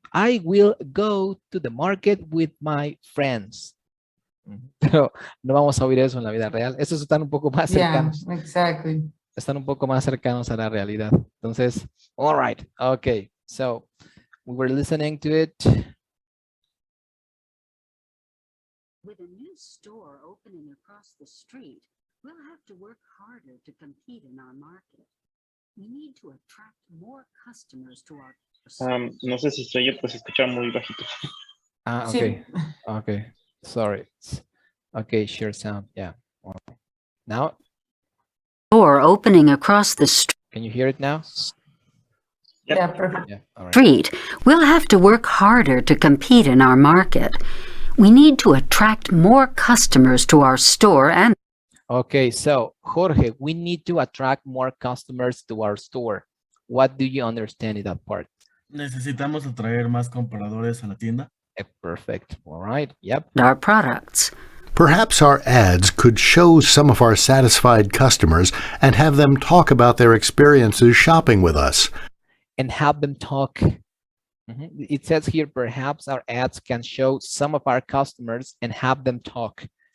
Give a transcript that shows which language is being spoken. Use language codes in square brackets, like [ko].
[en] I will go to the market with my friends. [es] Pero no vamos a oír eso en la vida real. Esos están un poco más cercanos. [en] Yeah, exactly. [es] Están un poco más cercanos a la realidad. Entonces, [en] all right, okay. So, we were listening to it. With a new store opening across the street, we'll have to work harder to compete in our market. We need to attract more customers to our [es] No sé si soy yo, pues se escucha muy bajito. Ah, Sí. [en] okay. Okay. Sorry. Okay, share sound. Yeah. All right. Now, store opening across the can you hear it now? Yep. Yeah, perfect. Yeah. All right. street, we'll have to work harder to compete in our market. We need to attract more customers to our store and Okay, so Jorge, we need to attract more customers to our store. What do you understand in that part? [es] Necesitamos atraer más compradores a la tienda. [en] Perfect. All right. Yep. our products. Perhaps our ads could show some of our satisfied customers and have them talk about their experiences shopping with us. And have them talk. It says here, perhaps our ads can show some of our customers and have them talk.